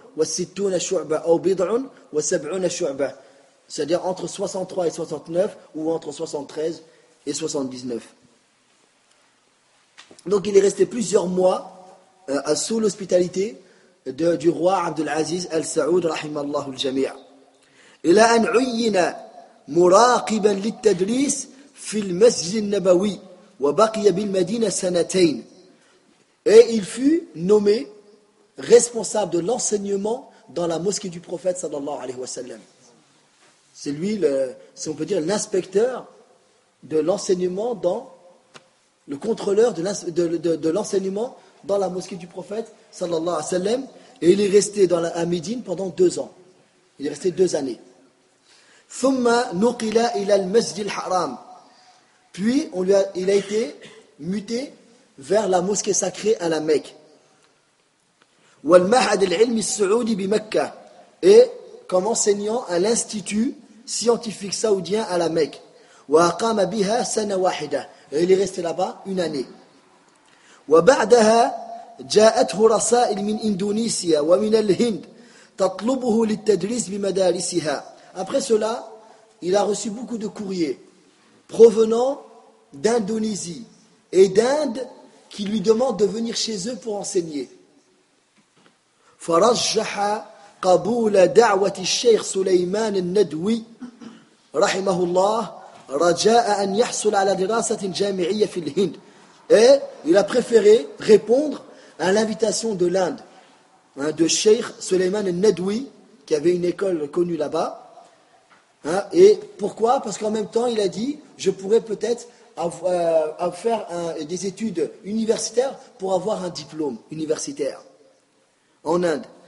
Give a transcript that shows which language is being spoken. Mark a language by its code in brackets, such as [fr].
[ar] والستون شعبة أو بضع وسبعون شعبة [fr] c'est-à-dire entre 63 et 69 ou entre 73 et 79. Donc il est resté plusieurs mois sous l'hospitalité du roi Abdelaziz Al-Saoud rahimallahu al-jami'a. [ar] إلى أن عين مراقبا للتدريس في المسجد النبوي وبقي بالمدينة سنتين. [fr] Et il fut nommé responsable de l'enseignement dans la mosquée du prophète sallallahu alayhi wa sallam. C'est lui, si on peut dire, l'inspecteur de l'enseignement dans, le contrôleur de l'enseignement dans la mosquée du prophète sallallahu alayhi wa sallam. Et il est resté dans la, à Médine pendant deux ans. Il est resté deux années. [ar] ثم نقل إلى المسجد الحرام. [fr] Puis on lui a, il a été muté vers la mosquée sacrée à la Mecque. [ar] والمعهد العلمي السعودي بمكة. [fr] Et comme enseignant à l'institut scientifique saoudien à la Mecque. [ar] وأقام بها سنة واحدة. [fr] Et il est resté là-bas une année. [ar] وبعدها جاءته رسائل من إندونيسيا ومن الهند تطلبه للتدريس بمدارسها. [fr] Après cela, il a reçu beaucoup de courriers provenant d'Indonésie et d'Inde qui lui demandent de venir chez eux pour enseigner. [ar] فرجح قبول دعوة الشيخ سليمان الندوي رحمه الله رجاء أن يحصل على دراسة جامعية في الهند. [fr] Et il a préféré répondre à l'invitation de l'Inde, hein, de Sheikh Sulaiman al-Nadwi, qui avait une école connue là-bas. Hein, et pourquoi? Parce qu'en même temps, il a dit, je pourrais peut-être faire des études universitaires pour avoir un diplôme universitaire en Inde.